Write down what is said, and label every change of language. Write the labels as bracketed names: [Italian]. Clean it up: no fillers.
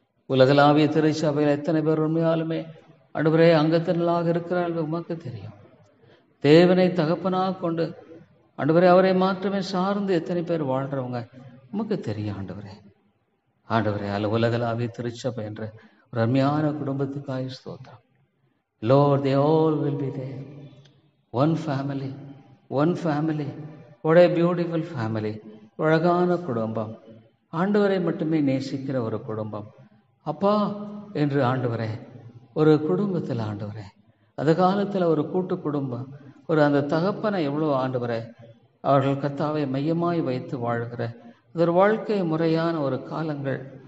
[Tamil] உலகளாவிய திருச்சபையில் எத்தனை பேர் உண்மையாலுமே ஆண்டவரே அங்கத்தினர்களாக இருக்கிறார்கள் உமக்கு தெரியும். தேவனை தகப்பனாக கொண்டு ஆண்டவரே அவரை மாற்றமே சார்ந்து எத்தனை பேர் வாழ்கிறவங்க உமக்கு தெரியும் ஆண்டவரே. ஆண்டவரே உலகளாவிய திருச்சபை என்ற ஒரு அருமையான குடும்பத்துக்காக ஸ்தோத்திரம். [English] Lord, they all will be there. One family, one family. What a beautiful family. [Tamil] அழகான குடும்பம், ஆண்டவரை மட்டுமே நேசிக்கிற ஒரு குடும்பம். அப்பா என்று ஆண்டவரே ஒரு குடும்பத்தில் ஆண்டவரே அந்த காலத்தில் ஒரு கூட்டு குடும்பம், ஒரு அந்த தகப்பனை எவ்வளோ ஆண்டவரே அவர்கள் கர்த்தாவை மையமாய் வைத்து வாழ்கிற அது ஒரு வாழ்க்கை முறையான ஒரு காலங்கள்.